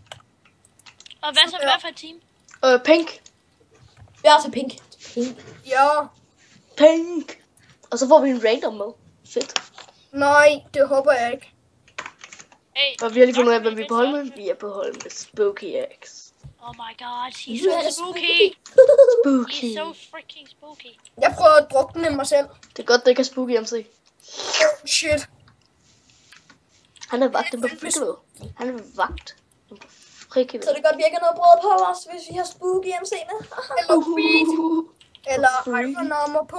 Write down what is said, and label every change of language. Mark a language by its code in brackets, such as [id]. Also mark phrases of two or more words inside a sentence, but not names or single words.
[da] Og hvad så? Hvad for et team? Pink. Jeg er til pink. Pink. Ja. Pink. Og så får vi en random med. Fedt. Nej, det håber jeg ikke. Hey, Og vi har lige fundet ud af, hvem vi er på hold med. Vi er på hold med Spooky X. [en] oh my god, he's [da] Nu er det [en] so spooky. Spooky. He's so freaking spooky. [da] Jeg prøver at drukne mig selv. Det er godt, det ikke er Spooky MC. Shit. Han er vagt på frikivet. Han er vagt på frikivet. Så det er godt, vi ikke har noget brød på os, hvis vi har spooky MC med. Eller weed. Eller [en] iron armor [da] på.